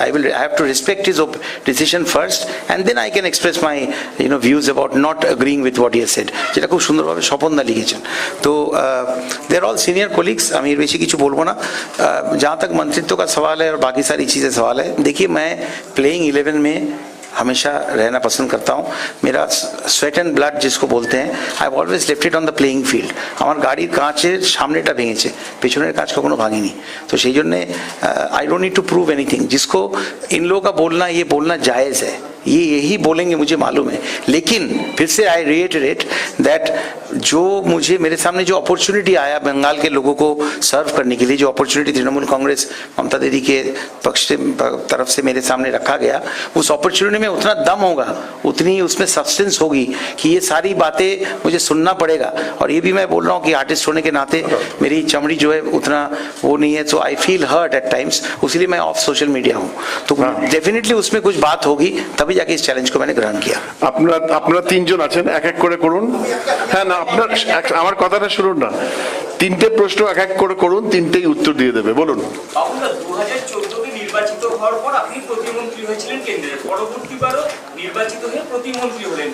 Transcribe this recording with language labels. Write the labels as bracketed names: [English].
[English] I have to respect his decision first and then I can express my views about not agreeing with what he has said, [Bangla] যেটা খুব সুন্দরভাবে স্বপনদা লিখেছেন। তো [English] they are all senior colleagues, [Bangla] আমি এর বেশি কিছু বলবো না। [Hindi] जहाँ तक मंत्रित्व का सवाल है और बाकी सारी चीज़ें सवाल है, देखिए मैं प्लेइंग 11 में हमेशा रहना पसंद करता हूँ। मेरा स्वेट एंड ब्लाड जिसको बोलते हैं, [English] I have always left it on the playing field. [Bangla] আমার গাড়ির কাঁচের সামনেটা ভেঙেছে, পেছনের কাঁচ কখনো ভাঙেনি। তো সেই জন্যে [English] I don't need to prove anything. [Hindi] जिसको इन लोगों का बोलना, ये बोलना जायज़ है, ये यही बोलेंगे मुझे मालूम है, लेकिन फिर से [English] I reiterate that [Hindi] जो मुझे मेरे सामने जो अपॉर्चुनिटी आया बंगाल के लोगों को सर्व करने के लिए, जो अपॉर्चुनिटी तृणमूल कांग्रेस ममता दीदी के पक्ष से तरफ से मेरे सामने रखा गया, उस अपॉर्चुनिटी में उतना दम होगा, उतनी उसमें सब्सटेंस होगी कि ये सारी बातें मुझे सुनना पड़ेगा। और ये भी मैं बोल रहा हूँ कि आर्टिस्ट होने के नाते मेरी चमड़ी जो है उतना वो नहीं है, [English] so I feel hurt at times, [Hindi] इसलिए मैं ऑफ सोशल मीडिया हूँ। तो डेफिनेटली उसमें कुछ बात होगी, तभी जाके इस চ্যালেঞ্জ को मैंने ग्रहण किया। [Bangla] আপনারা তিনজন আছেন, এক এক করে করুন। হ্যাঁ না, আপনার আমার কথাটা শুনুন না, তিনটে প্রশ্ন এক এক করে করুন, তিনটেই উত্তর দিয়ে দেবে, বলুন। বাবুদা 2014 নির্বাচিত হওয়ার পর আপনি প্রতিমন্ত্রী হয়েছিলেন কেন্দ্রের, পরবর্তীবারও নির্বাচিত হয়ে প্রতিমন্ত্রী হলেন।